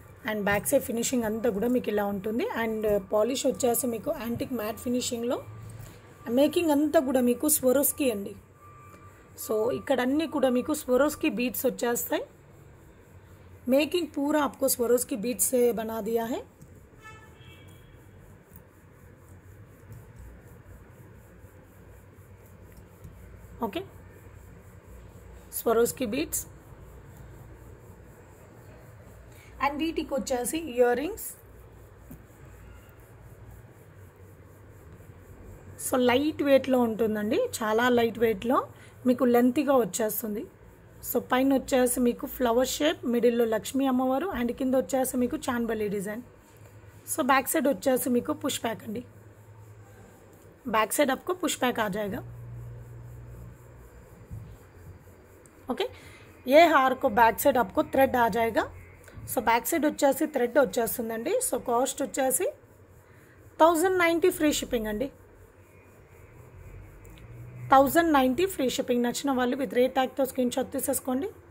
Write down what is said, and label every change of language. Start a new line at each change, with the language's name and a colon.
Telugu: And back side finishing అంతా కూడా మీకు ఇలా ఉంటుంది. అండ్ పాలిష్ వచ్చేసి మీకు యాంటిక్ మ్యాట్ ఫినిషింగ్లో. మేకింగ్ అంతా కూడా మీకు స్వరోస్కి అండి. సో ఇక్కడ అన్నీ కూడా మీకు స్వరోస్కి బీడ్స్ వచ్చేస్తాయి.
Hindi: మేకింగ్ పూరా आपको స్వరోస్కి బీడ్స్ से बना दिया है.
Telugu: Okay, Swarovski beads. అండ్ వీటికి వచ్చేసి ఇయర్ రింగ్స్ సో లైట్ వెయిట్లో ఉంటుందండి, చాలా లైట్ వెయిట్లో మీకు లెంతీగా వచ్చేస్తుంది. సో పైన వచ్చేసి మీకు ఫ్లవర్ షేప్, మిడిల్లో లక్ష్మీ అమ్మవారు అండ్ కింద వచ్చేసి మీకు చాన్బలి డిజైన్. సో
Hindi: बैक साइड వచ్చేసి మీకు పుష్ బ్యాక్ అండి, बैक साइड आपको पुश बैक आ जाएगा. ओके, ये हार को बैक साइड आपको थ्रेड आ जाएगा.
Telugu: సో बैक साइड వచ్చేసి థ్రెడ్ వచ్చేస్తుందండి. సో కాస్ట్ వచ్చేసి 1090 ఫ్రీ షిప్పింగ్ అండి, 1090 ఫ్రీ షిప్పింగ్. నచ్చిన వాళ్ళు విత్ రేట్ ట్యాగ్తో స్క్రీన్ షాట్ తీసేసుకోండి.